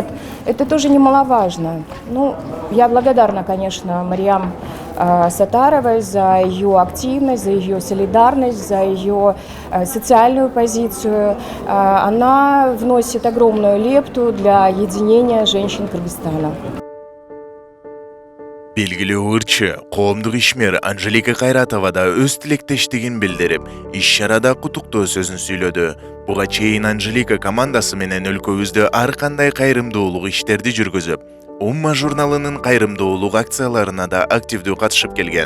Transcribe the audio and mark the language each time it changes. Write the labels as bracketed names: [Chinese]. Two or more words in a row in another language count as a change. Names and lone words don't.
[Russian] Это тоже немаловажно. Ну, я благодарна, конечно, Мариам Сатаровой за ее активность, за ее солидарность, за ее социальную позицию. Она вносит огромную лепту для единения женщин Кыргызстана. [Kyrgyz] Белгилүү ырчы, коомдук ишмер Анжелика Кайратова да өз тилектештигин билдирип, иш-чарада кутуктоо сөзүн сүйлөдү. Буга чейин Анжелика командасы менен өлкөбүздө ар кандай кайрымдуулук иштерди жүргүзүп, Умма журналынын кайрымдуулук акцияларына да активдүү катышып келген.